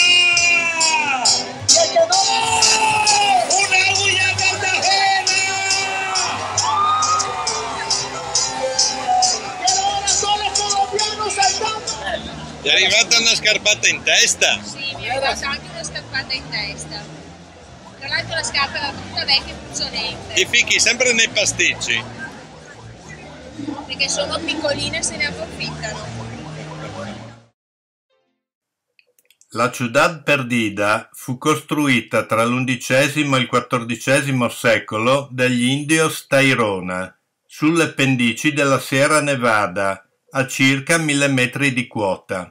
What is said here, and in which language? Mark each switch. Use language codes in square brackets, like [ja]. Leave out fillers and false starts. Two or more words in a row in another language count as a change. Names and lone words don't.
[es] ¡Y el que no! ¡Una bulla Cartagena! ¡Que ahora son los colombianos saltando! [it] Ti è arrivata una scarpata in testa? Sì, mi è arrivata anche una scarpata in testa. Tra l'altro la scarpa era tutta vecchia e puzzolente. Ti fichi sempre nei pasticci. Perché sono piccoline e se ne approfittano. La Ciudad Perdida fu costruita tra l'XI e il XIV secolo dagli Indios Tairona, sulle pendici della Sierra Nevada, a circa 1000 metri di quota.